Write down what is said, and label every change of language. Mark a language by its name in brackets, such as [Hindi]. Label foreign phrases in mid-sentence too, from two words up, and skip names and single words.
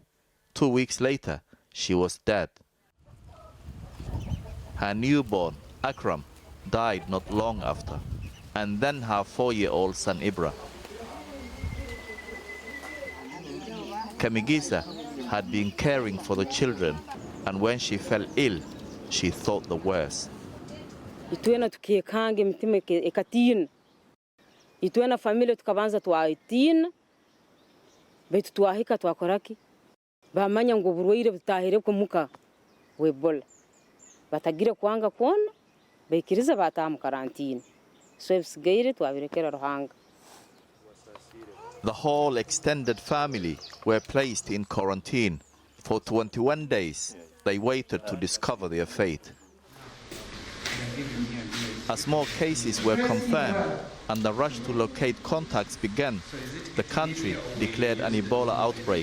[English] 2 weeks later, she was dead. Her newborn, Akram, died not long after, and then her 4-year-old son, Ibra. Kamigisa had been caring for the children, and when she fell ill, she thought the worst. [Nyankole] Família tukabanza tuaitina betu tuahika twakoraki bamanya ngo burwaire butahire ko muka webola batagira kwanga kona bekiriza batamu karantine so ebisigaire twabirekera ruhanga. [English] The whole extended family were placed in quarantine. For 21 days, they waited to discover their fate. As more cases were confirmed and the rush to locate contacts began, the country declared an Ebola outbreak.